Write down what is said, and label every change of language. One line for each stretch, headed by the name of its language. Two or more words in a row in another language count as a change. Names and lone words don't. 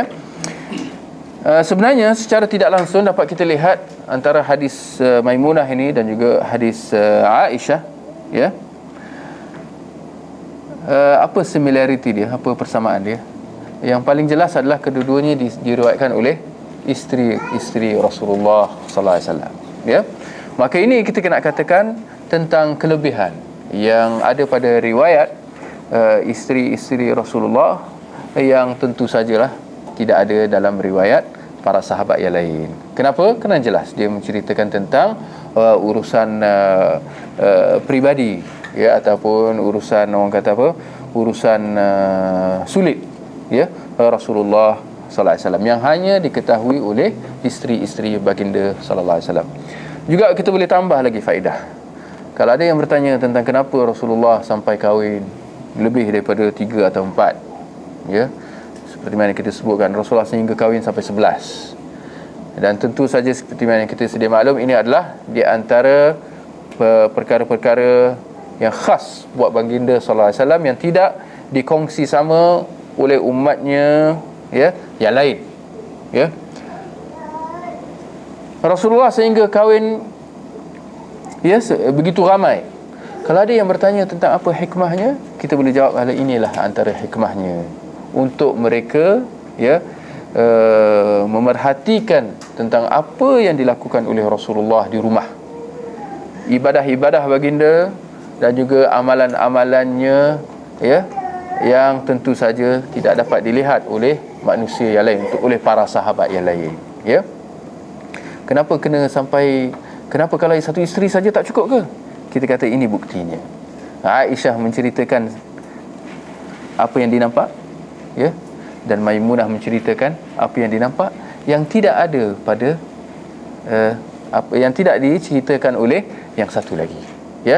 Malay: Sebenarnya secara tidak langsung dapat kita lihat antara hadis Maimunah ini dan juga hadis Aisyah, ya. Apa similarity dia, apa persamaan dia? Yang paling jelas adalah kedua-duanya diriwayatkan oleh isteri Rasulullah
Arabic: sallallahu alaihi wasallam,
Malay: ya. Maka ini kita kena katakan tentang kelebihan yang ada pada riwayat isteri-isteri Rasulullah yang tentu sajalah tidak ada dalam riwayat para sahabat yang lain. Kenapa? Kerana jelas dia menceritakan tentang urusan pribadi, ya, ataupun urusan orang kata apa? Urusan sulit, ya, Rasulullah
Arabic: sallallahu alaihi wasallam
Malay: yang hanya diketahui oleh isteri-isteri baginda
Arabic: sallallahu alaihi wasallam.
Malay: Juga kita boleh tambah lagi faedah. Kalau ada yang bertanya tentang kenapa Rasulullah sampai kahwin lebih daripada 3 atau 4, ya, seperti mana kita sebutkan Rasulullah sehingga kahwin sampai 11. Dan tentu saja seperti mana kita sedia maklum, ini adalah di antara perkara-perkara yang khas buat baginda
Arabic: sallallahu alaihi wasallam
Malay: yang tidak dikongsi sama oleh umatnya, ya, yang lain, ya. Rasulullah sehingga kahwin, ya, begitu ramai. Kalau ada yang bertanya tentang apa hikmahnya, kita boleh jawab hal inilah antara hikmahnya untuk mereka, ya, memerhatikan tentang apa yang dilakukan oleh Rasulullah di rumah, ibadah-ibadah baginda dan juga amalan-amalannya, ya, yang tentu saja tidak dapat dilihat oleh manusia yang lain, oleh para sahabat yang lain, ya. Kenapa kalau satu isteri saja tak cukup ke? Kita kata ini buktinya. Aisyah menceritakan apa yang dinampak, ya, dan Maimunah menceritakan apa yang dinampak yang tidak ada pada apa yang tidak diceritakan oleh yang satu lagi, ya.